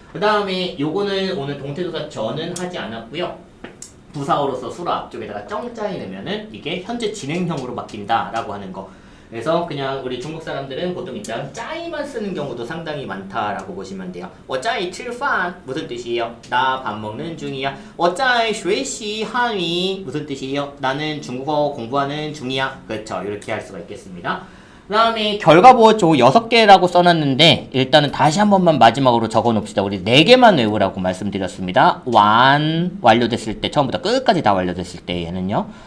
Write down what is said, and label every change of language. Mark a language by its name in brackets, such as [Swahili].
[Korean] 그다음에 요거는 오늘 동태조사 저는 하지 않았고요. 부사어로서 수로 앞쪽에다가 정자에 넣으면은 이게 현재 진행형으로 바뀐다라고 하는 거. 그래서 그냥 우리 중국 사람들은 보통 일단 짜이만 쓰는 경우도 상당히 많다라고 보시면 돼요. [Chinese] 我在吃饭 [Korean] 무슨 뜻이에요? 나 밥 먹는 중이야. [Chinese] 我在学习汉语 [Korean] 무슨 뜻이에요? 나는 중국어 공부하는 중이야. 그렇죠. 이렇게 할 수가 있겠습니다. 그 다음에 결과보호조 6개라고 써놨는데 일단은 다시 한 번만 마지막으로 적어놓읍시다. 우리 4개만 외우라고 말씀드렸습니다. 완료됐을 때 처음부터 끝까지 다 완료됐을 때 얘는요.